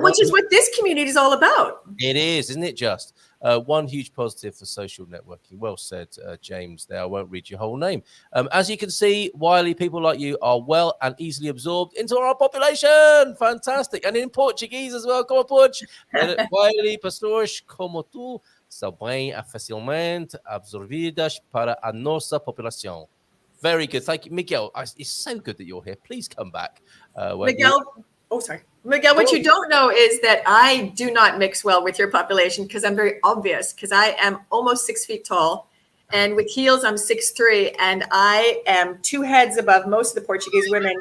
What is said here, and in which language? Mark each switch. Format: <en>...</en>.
<en>Which is what this community is all about. It is, isn't it? Just one huge positive for social networking. Well said, James. There, I won't read your whole name. As you can see, Wiley, people like you are well and easily absorbed into our population. Fantastic, and in Portuguese as well.</en> <pt>Como pode? Wiley, pastores, como tu, são bem facilmente absorvidas para a nossa população.</pt> <en>Very good. Thank you, Miguel. It's so good that you're here. Please come back. Miguel. Oh, sorry. Miguel, what you don't know is that I do not mix well with your population because I'm very obvious, because I am almost 6 feet tall, and with heels I'm 6'3", and I am 2 heads above most of the Portuguese women.</en>